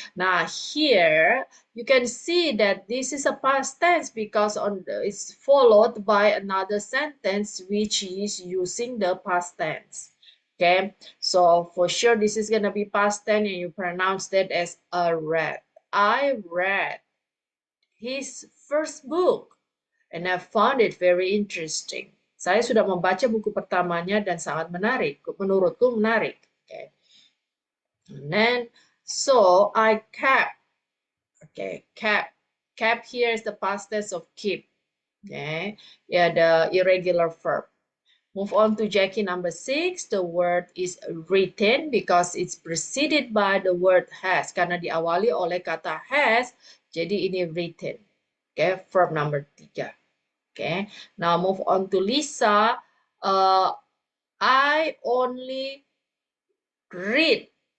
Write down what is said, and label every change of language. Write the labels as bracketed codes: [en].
[en] Now here you can see that this is a past tense because it's followed by another sentence which is using the past tense. Okay, so for sure this is gonna be past tense and you pronounce that as I read his first book and I found it very interesting. [id] Saya sudah membaca buku pertamanya dan sangat menarik. Menurutku menarik. [en] Okay. And then, so I kept. Okay, kept. Kept here is the past tense of keep. Okay, yeah, the irregular verb. Move on to Jackie number 6. The word is written because it's preceded by the word has. [id] Karena diawali oleh kata has, jadi ini written. [en] Okay, verb number 3. Okay, now move on to Lisa. I only read.